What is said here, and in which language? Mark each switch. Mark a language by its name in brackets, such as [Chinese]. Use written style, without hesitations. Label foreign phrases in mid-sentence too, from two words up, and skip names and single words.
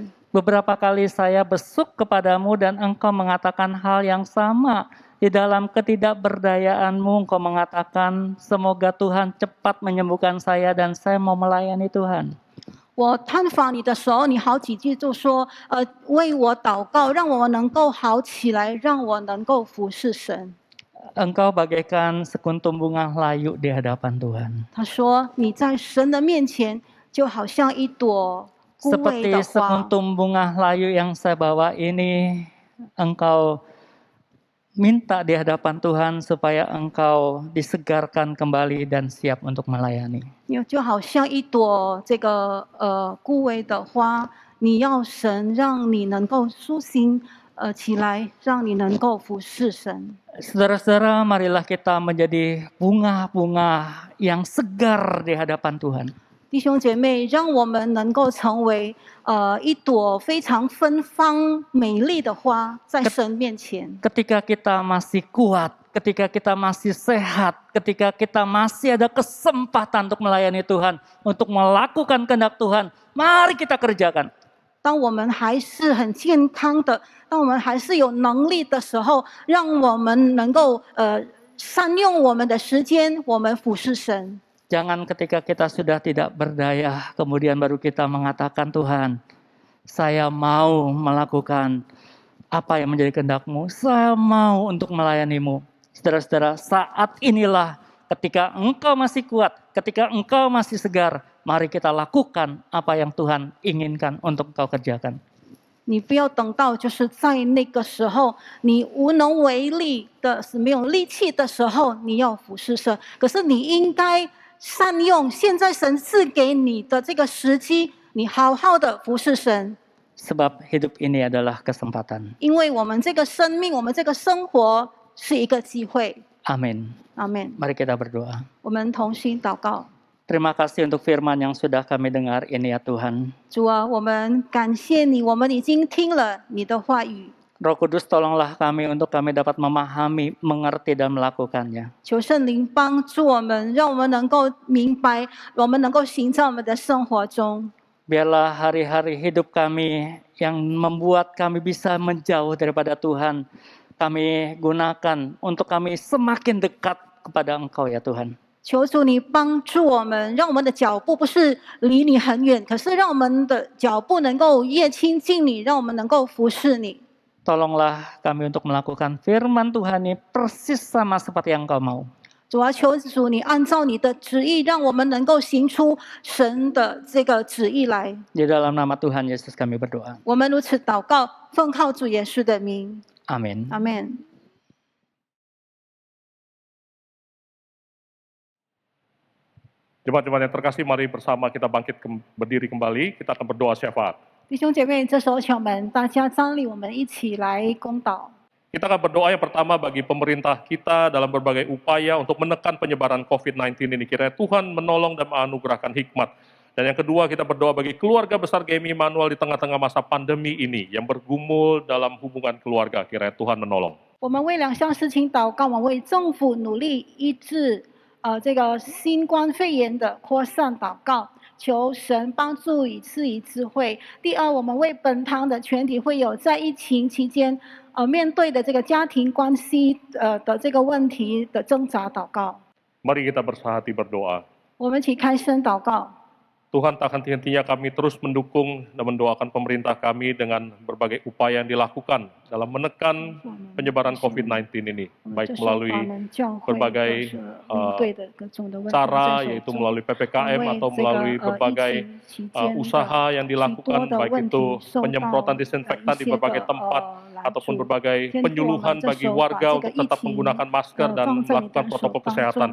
[Indonesian] Beberapa kali saya besuk kepadamu dan engkau mengatakan hal yang sama. Di dalam ketidakberdayaanmu engkau mengatakan semoga Tuhan cepat menyembuhkan saya dan saya mau melayani Tuhan. [Chinese] 我探访你的时候，你好几句就说，为我祷告，让我能够好起来，让我能够服侍神。 [Indonesian] Engkau bagaikan sekuntum bunga layu di hadapan Tuhan. [Chinese] 他说：“你在神的面前，就好像一朵枯萎 [Indonesian] Seperti [Chinese] 的花。 [Indonesian] sekuntum bunga layu yang saya bawa ini, engkau minta di hadapan Tuhan supaya engkau disegarkan kembali dan siap untuk melayani. [Chinese] 就好像一朵这个枯萎的花，你要神让你能够苏醒起来，让你能够服侍神。” [Indonesian] Saudara-saudara, marilah kita menjadi bunga-bunga yang segar di hadapan Tuhan. [Chinese] 弟兄姐妹，让我们能够成为一朵非常芬芳美丽的花，在神面前。 [Indonesian] Ketika kita masih kuat, ketika kita masih sehat, ketika kita masih ada kesempatan untuk melayani Tuhan, untuk melakukan kehendak Tuhan, mari kita kerjakan. [Chinese] 当我们还是很健康的，当我们还是有能力的时候，让我们能够善用我们的时间，我们服侍神。 [Indonesian] Jangan ketika kita sudah tidak berdaya, kemudian baru kita mengatakan, Tuhan, saya mau melakukan apa yang menjadi kehendak-Mu, saya mau untuk melayani-Mu. Saudara-saudara, saat inilah ketika engkau masih kuat, ketika engkau masih segar, mari kita lakukan apa yang Tuhan inginkan untuk engkau kerjakan. [Chinese] 你不要等到就是在那个时候你无能为力的是没有力气的时候，你要服侍神。可是你应该善用现在神赐给你的这个时机，你好好的服侍神。 [Indonesian] Sebab hidup ini adalah kesempatan. [Chinese] 因为我们这个生命，我们这个生活是一个机会。 [Indonesian] Amin. [Chinese] 阿们。 [Indonesian] Mari kita berdoa. [Chinese] 我们同心祷告。 [Indonesian] Terima kasih untuk firman yang sudah kami dengar ini ya Tuhan. [Chinese] 主啊，我们感谢你，我们已经听了你的话语。 [Indonesian] Roh Kudus tolonglah kami untuk kami dapat memahami, mengerti dan melakukannya. [Chinese] 求圣灵帮助我们，让我们能够明白，我们能够行在我们的生活中。 [Indonesian] Biarlah hari-hari hidup kami yang membuat kami bisa menjauh daripada Tuhan, kami gunakan untuk kami semakin dekat kepada Engkau ya Tuhan. [Chinese] 求主你帮助我们，让我们的脚步不是离你很远，可是让我们的脚步能够越亲近你，让我们能够服侍你。 [Indonesian] Tolonglah kami untuk melakukan firman Tuhan ini persis sama seperti yang Engkau mau. [Chinese] 主啊，求主你按照你的旨意，让我们能够行出神的这个旨意来。 [Indonesian] Di dalam nama Tuhan Yesus kami berdoa. [Chinese] 我们如此祷告，奉靠主耶稣的名， [Indonesian] Amin. [Chinese] 阿门。 [Indonesian] Jemaat-jemaat yang terkasih, mari bersama kita bangkit berdiri kembali. Kita akan berdoa syafaat. [Chinese] 弟兄姐妹，这时候请我们大家站立，我们一起来公祷。 [Indonesian] Kita akan berdoa yang pertama bagi pemerintah kita dalam berbagai upaya untuk menekan penyebaran COVID-19 ini. Kiranya Tuhan menolong dan menganugerahkan hikmat. Dan yang kedua, kita berdoa bagi keluarga besar GMI Immanuel di tengah-tengah masa pandemi ini yang bergumul dalam hubungan keluarga. Kiranya Tuhan menolong. [Chinese] 我们为两项事情祷告，我们为政府努力医治这个新冠肺炎的扩散祷告，求神帮助以赐予智慧。第二，我们为本堂的全体会友在疫情期间面对的这个家庭关系的这个问题的挣扎祷告。 [Indonesian] Mari kita bersahati berdoa. [Chinese] 我们一起开声祷告。 [Indonesian] Tuhan, tak henti-hentinya kami terus mendukung dan mendoakan pemerintah kami dengan berbagai upaya yang dilakukan dalam menekan penyebaran COVID-19 ini, baik melalui berbagai cara, yaitu melalui PPKM atau melalui berbagai usaha yang dilakukan, baik itu penyemprotan disinfektan di berbagai tempat, ataupun berbagai penyuluhan bagi warga untuk tetap menggunakan masker dan melakukan protokol kesehatan.